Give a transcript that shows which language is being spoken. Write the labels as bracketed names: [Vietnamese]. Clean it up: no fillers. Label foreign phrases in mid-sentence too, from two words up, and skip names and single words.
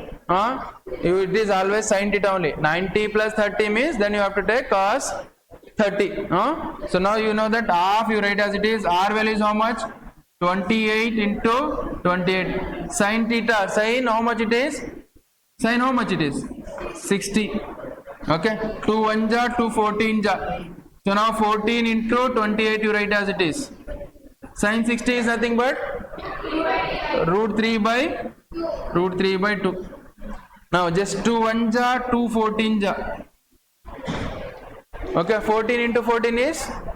[English] It is always sin theta only. 90 plus 30 means then you have to take cos 30. So now you know that half you write as it is. R value is how much? 28 into 28. Sin theta. Sin how much it is? Sin how much it is? 60. Okay. 2 1 ja, 2 14 ja. So now 14 into 28 you write as it is. Sin 60 is nothing but root 3 by 2. Now just 2 1 ja, 2 14 ja. Okay, 14 into 14 is?